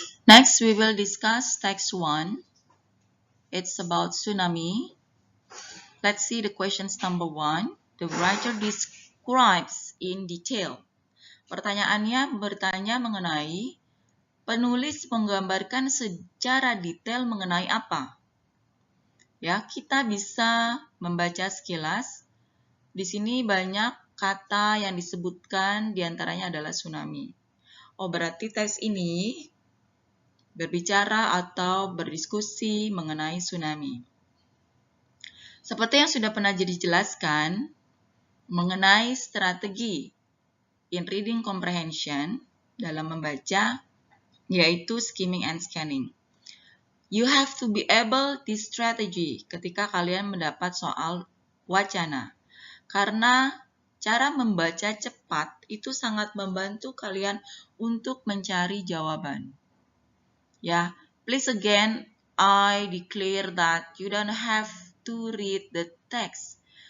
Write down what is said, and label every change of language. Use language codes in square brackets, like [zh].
[en] Next, we will discuss text 1. It's about tsunami. Let's see the questions number 1. The writer describes in detail. [id] Pertanyaannya bertanya mengenai penulis menggambarkan secara detail mengenai apa. Ya, kita bisa membaca sekilas. Di sini banyak kata yang disebutkan, diantaranya adalah tsunami. Oh, berarti teks ini berbicara atau berdiskusi mengenai tsunami. Seperti yang sudah pernah dijelaskan mengenai strategi [en] in reading comprehension [id] dalam membaca, yaitu skimming and scanning. [en] You have to be able this strategy [id] ketika kalian mendapat soal wacana. Karena cara membaca cepat itu sangat membantu kalian untuk mencari jawaban. [en] Ya, please again, I declare that you don't have to read the text.